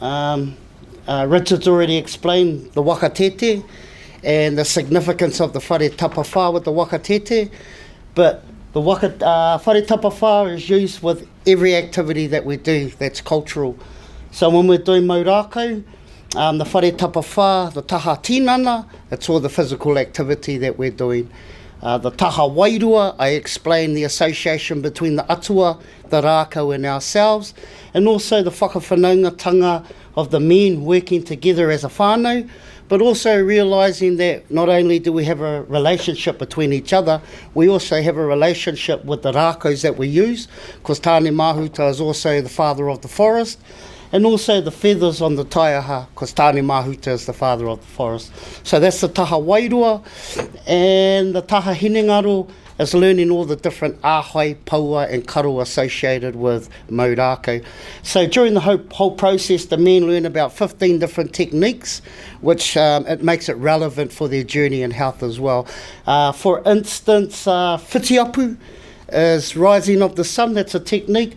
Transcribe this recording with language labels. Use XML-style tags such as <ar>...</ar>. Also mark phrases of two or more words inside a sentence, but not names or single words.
<en>Richard's already explained the wakatete and the significance of the</en> <mi>whare tapawha</mi> <en>with the wakatete. But the</en> <mi>whare tapawha</mi> <en>is used with every activity that we do that's cultural. So when we're doing maurako, the</en> <mi>whare tapawha,</mi> <en>the</en> <mi>taha tinana,</mi> <en>it's all the physical activity that we're doing. The</en> <mi>taha wairua,</mi> <en>I explain the association between the atua, the rākau and ourselves, and also the whakawhanaungatanga of the men working together as a whānau, but also realising that not only do we have a relationship between each other, we also have a relationship with the rākaus that we use, because tāne mahuta is also the father of the forest, and also the feathers on the taiaha, because tāne mahuta is the father of the forest. So that's the</en> <mi>taha wairua,</mi> <en>and the</en> <mi>taha hinengaro</mi> <en>is learning all the different āhai, paua and karo associated with maurako. So during the whole process, the men learn about 15 different techniques, which it makes it relevant for their journey and health as well. For instance, whitiapu is rising of the sun, that's a technique.</en>